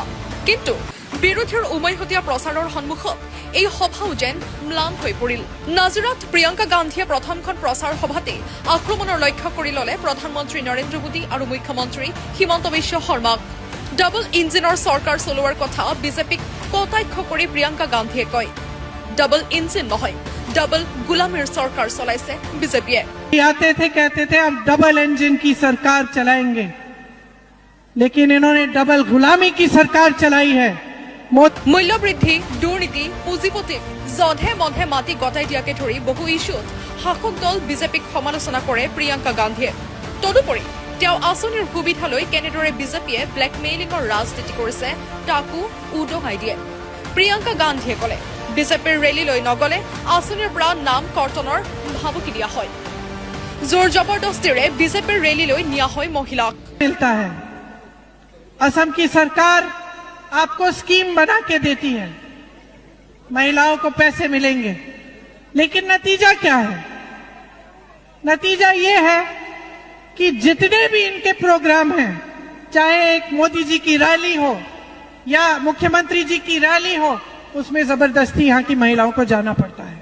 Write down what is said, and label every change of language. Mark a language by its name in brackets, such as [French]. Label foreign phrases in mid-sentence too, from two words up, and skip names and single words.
[Assamese] কিন্তু বিৰোধীৰ উমৈহতীয়া প্ৰচাৰৰ সন্মুখত এই সভাও যেন ম্লান হৈ পৰিল। নাজিৰাত প্ৰিয়ংকা গান্ধীয়ে প্ৰথমখন প্ৰচাৰ সভাতে আক্ৰমণৰ লক্ষ্য কৰি ললে প্ৰধানমন্ত্ৰী নৰেন্দ্ৰ মোদী আৰু মুখ্যমন্ত্ৰী হিমন্ত বিশ্ব শৰ্মাক। ডাবল ইঞ্জিনৰ চৰকাৰ চলোৱাৰ কথা বিজেপিক কটাক্ষ কৰি প্ৰিয়ংকা গান্ধীয়ে কয়, ডাবল इंजन নহয়, ডাবল গোলামীৰ চৰকাৰ চলাইছে বিজেপিয়ে। [Hindi] आते थे कहते थे हम डबल इंजन की सरकार चलाएंगे, लेकिन इन्होंने डबल गुलामी की सरकार चलाई है। [Assamese] মূল্য বৃদ্ধি, দুৰ্নীতি, পুঁজিপতিক যথে মথে মাটি গতাই দিয়াকে ধৰি বহু ইছ্যুত শাসক দল বিজেপিক সমালোচনা কৰে প্ৰিয়ংকা গান্ধীয়ে। तदुपरि তেওঁ আঁচনিৰ সুবিধা লৈ কেনেদৰে বিজেপিয়ে ব্লেকমেইলিঙৰ ৰাজনীতি কৰিছে তাকো উদঙাই দিয়ে। প্ৰিয়ংকা গান্ধীয়ে কলে, বিজেপিৰ ৰেলীলৈ নগলে আঁচনিৰ পৰা নাম কৰ্তনৰ ভাবুকি দিয়া হয়। জোৰ জবৰদস্তিৰে বিজেপিৰ ৰেলীলৈ নিয়া হয় মহিলাক। [Hindi] मिलता है, असम की सरकार आपको स्कीम बना के देती है, महिलाओं को पैसे मिलेंगे, लेकिन नतीजा क्या है? नतीजा ये है कि जितने भी इनके प्रोग्राम हैं, चाहे एक मोदी जी की रैली हो या मुख्यमंत्री जी की रैली हो, उसमें जबरदस्ती यहाँ की महिलाओं को जाना पड़ता है।